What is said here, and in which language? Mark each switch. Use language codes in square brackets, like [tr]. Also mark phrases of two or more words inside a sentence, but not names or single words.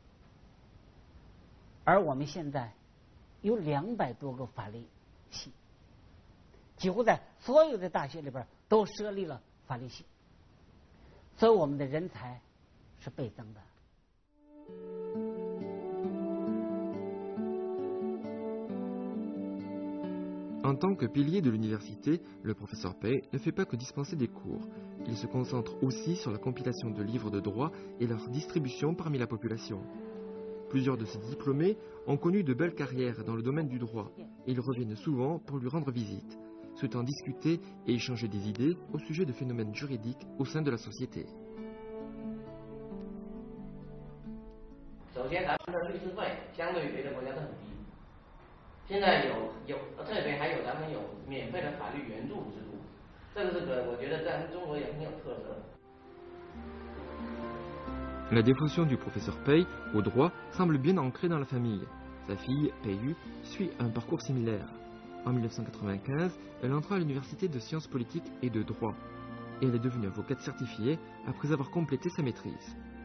[zh] 而我们现在有200多个法律系，几乎在所有的大学里边都设立了法律系，所以我们的人才是倍增的。 [fr] En tant que pilier de l'université, le professeur Pei ne fait pas que dispenser des cours. Il se concentre aussi sur la compilation de livres de droit et leur distribution parmi la population. Plusieurs de ses diplômés ont connu de belles carrières dans le domaine du droit et ils reviennent souvent pour lui rendre visite, souhaitant discuter et échanger des idées au sujet de phénomènes juridiques au sein de la société. [zh] 现在有特别还有咱们有免费的法律援助制度，这个我觉得在中国也很有特色。 [fr] La dévotion du professeur Pei au droit semble bien ancrée dans la famille. Sa fille, Pei Yu, suit un parcours similaire. En 1995, elle entra à l'université de sciences politiques et de droit. Et elle est devenue avocate certifiée après avoir complété sa maîtrise.